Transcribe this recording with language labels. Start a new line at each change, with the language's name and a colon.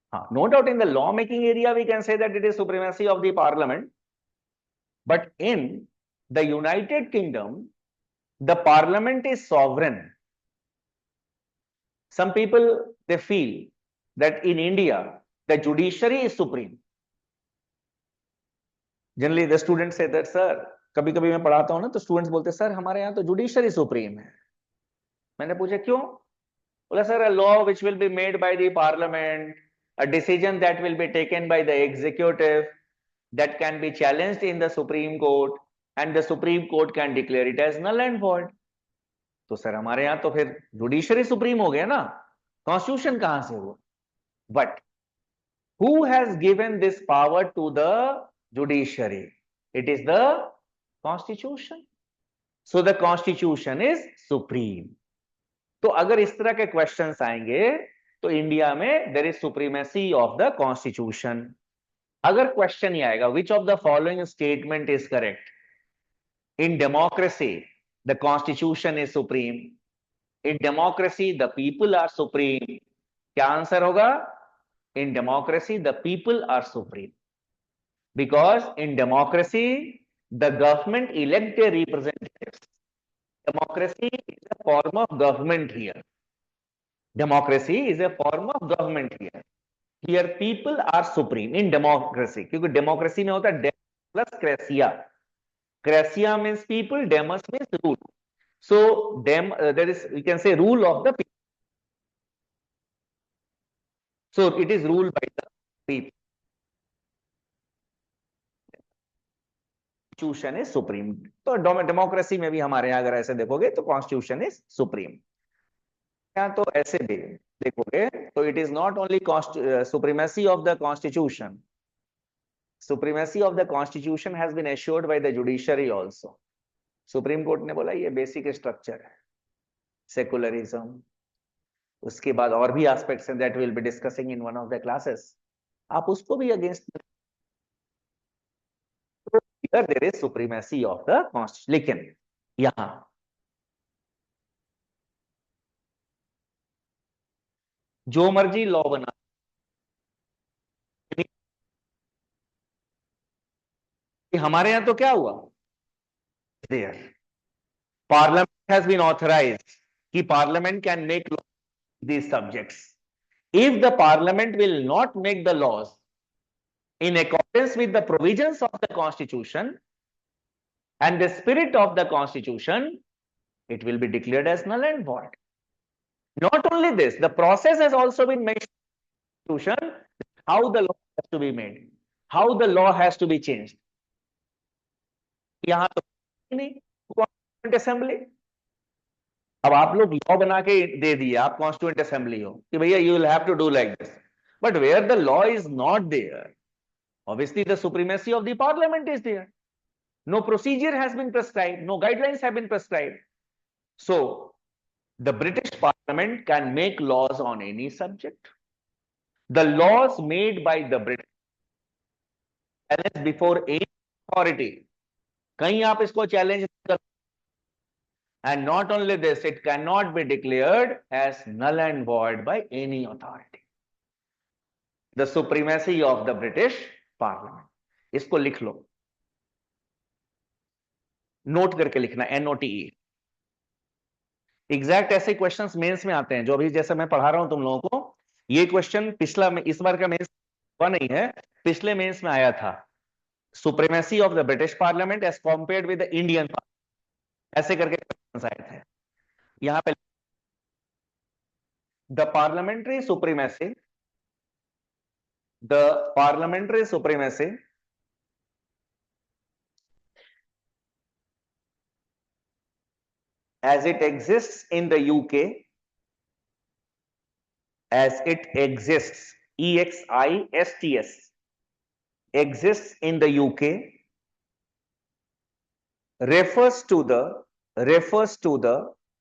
English: No doubt in the law making area we can say that it is supremacy of the parliament, but in the United Kingdom the parliament is sovereign. Some people they feel that in India the judiciary is supreme. Generally the students say that sir,
Hindi: कभी कभी मैं पढ़ाता हूं ना तो students बोलते हैं sir हमारे यहाँ तो जुडिशरी सुप्रीम है। मैंने पूछा क्यों? बोला sir,
English: a law which will be made by the parliament, a decision that will be taken by the executive, that can be challenged in the Supreme Court and the Supreme Court can declare it as null and void.
Hindi: तो sir हमारे यहाँ तो फिर judiciary supreme हो गया ना, constitution कहां से हुआ?
English: But who has given this power to the judiciary? It is the constitution. So the constitution is supreme.
Hindi: तो अगर इस तरह के क्वेश्चंस आएंगे तो इंडिया में
English: There is supremacy of the constitution.
Hindi: अगर क्वेश्चन ही आएगा
English: Which of the following statement is correct? In democracy the constitution is supreme, in democracy the people are supreme.
Hindi: क्या आंसर होगा?
English: In democracy the people are supreme, because in democracy the government elect their representatives. Democracy is a form of government here. Democracy is a form of government here. Here people are supreme in democracy,
Hindi: क्योंकि democracy में होता है
English: plus cracia. Cracia means people, demos means rule. So there is, you can say, rule of the people. So it is ruled by the people. Constitution is supreme.
Hindi: तो democracy में भी हमारे यहाँ अगर ऐसे देखोगे तो
English: Constitution is supreme.
Hindi: यहाँ तो ऐसे भी देखोगे तो
English: It is not only supremacy of the constitution. Supremacy of the constitution has been assured by the judiciary also.
Hindi: Supreme court ने बोला ये बेसिक स्ट्रक्चर है. सेकुलरिज्म, उसके बाद और भी एस्पेक्ट्स हैं
English: That will be discussing in one of the classes.
Hindi: आप उसको भी against,
English: There is supremacy of the constitution.
Hindi: लेकिन यहां जो मर्जी लॉ बना, हमारे यहां तो क्या हुआ,
English: there parliament has been authorised
Hindi: कि
English: Parliament can make law these subjects. If the parliament will not make the laws in accordance with the provisions of the constitution and the spirit of the constitution, it will be declared as null and void. Not only this, the process has also been mentioned in the constitution, how the law has to be made, how the law has to be changed.
Hindi: यहां तो नहीं, constituent assembly. अब आप लोग law बना के दे दिए, आप कॉन्स्टिट्यूएंट असेंबली हो कि भैया
English: You will have to do like this, but where the law is not there, obviously the supremacy of the parliament is there. No procedure has been prescribed, no guidelines have been prescribed. So the British parliament can make laws on any subject. The laws made by the British challenge before any authority,
Hindi: कहीं आप इसको challenge कर.
English: And not only this, it cannot be declared as null and void by any authority. The supremacy of the British Parliament.
Hindi: इसको लिख लो, note करके लिखना, NOTE. Exact ऐसे questions mains में आते हैं, जो अभी जैसे मैं पढ़ा रहा हूं तुम लोगों को. ये क्वेश्चन पिछला में, इस बार का मेंस हुआ नहीं है, पिछले मेंस में आया था.
English: supremacy of the British parliament as compared with the Indian parliament,
Hindi: ऐसे करके क्वेश्चंस आए थे. यहां पे
English: the parliamentary supremacy, the parliamentary supremacy as it exists in the UK, as it exists, EXISTS, exists in the UK, refers to the